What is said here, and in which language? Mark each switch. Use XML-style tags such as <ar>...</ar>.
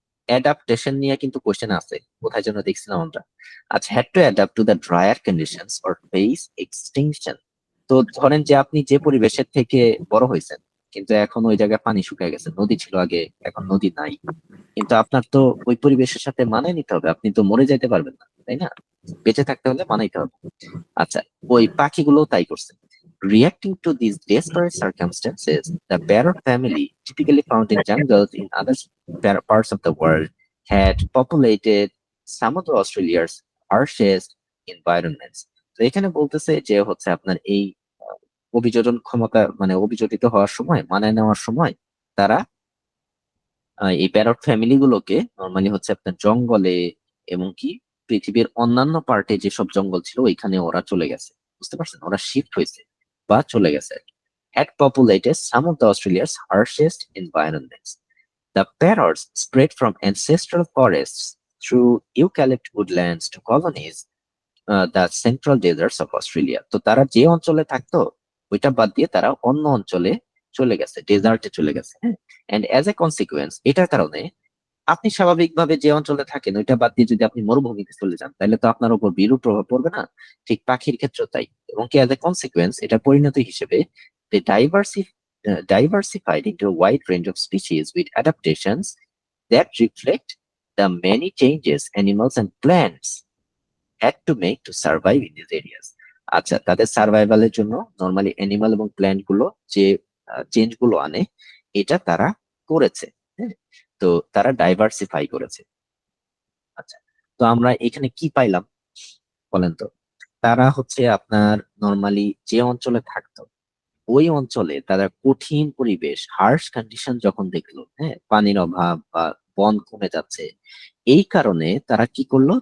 <bn>Adaptation নিয়ে কিন্তু question আছে, কোথায় যেন দেখছিলাম আমরা। আচ্ছা,</bn> <en>Had to adapt to the drier conditions or face extinction.</en> <bn>তো ধরেন যে আপনি যে পরিবেশের থেকে বড় হয়েছেন, কিন্তু এখন ওই জায়গায় পানি শুকিয়ে গেছে, নদী ছিল আগে, এখন নদী নাই, কিন্তু আপনার তো ওই পরিবেশের সাথে মানায় নিতে হবে, আপনি তো মরে যাইতে পারবেন না, তাই না? বেঁচে থাকতে হলে মানাইতে হবে। আচ্ছা, ওই পাখিগুলো তাই করছে।</bn> <en>Reacting to these desperate circumstances, the parrot family, typically found in jungles in other parts of the world, had populated some of the Australia's harshest environments.</en> <bn>তো এখানে বলতেছে যে হচ্ছে আপনার এই অভিযোজন ক্ষমতা মানে অভিযোজিত হওয়ার সময়, মানায় নেওয়ার সময় তারা এই প্যারট ফ্যামিলি গুলোকে নর্মালি হচ্ছে আপনার জঙ্গলে এবং কি পৃথিবীর অন্যান্য পার্টে যেসব জঙ্গল ছিল ওইখানে ওরা চলে গেছে। বুঝতে পারছেন, ওরা শিফট হয়েছে বা চলে গেছে।</bn> <en>Had populated some of the Australia's harshest environments. The parrots spread from ancestral forests through eucalypt woodlands to colonies the central deserts of Australia.</en> <bn>তো তারা যে অঞ্চলে থাকতো ওইটা বাদ দিয়ে তারা অন্য অঞ্চলে চলে গেছে, ডেজার্টে চলে গেছে। হ্যাঁ,</bn> <en>and as a consequence,</en> <bn>এটার কারণে আপনি স্বাভাবিকভাবে যে অঞ্চলে থাকেন ওইটা বাদ দিয়ে যদি আপনি মরুভূমিতে চলে যান, তাহলে তো আপনার উপর বিরূপ প্রভাব পড়বে না? ঠিক পাখির ক্ষেত্রেও তাই। এবং কি অ্যাজ এ কনসিকুয়েন্স, এটা পরিণতি হিসেবে</bn> <en>they diversified into a wide range of species with adaptations that reflect the many changes animals and plants had to make to survive in these areas.</en> <bn>আচ্ছা, তাদের সার্ভাইভালের জন্য নরমালি অ্যানিমাল এবং plant গুলো যে change গুলো আনে, এটা তারা করেছে। হ্যাঁ, তো তারা ডাইভার্সিফাই করেছে। আচ্ছা, তো আমরা এখানে কি পাইলাম বলেন তো? তারা হচ্ছে আপনার নরমালি যে অঞ্চলে থাকতো ওই অঞ্চলে তারা কঠিন পরিবেশ, হার্শ কন্ডিশন যখন দেখলো, হ্যাঁ, পানির অভাব বা বন কমে যাচ্ছে, এই কারণে তারা কি করলো?</bn>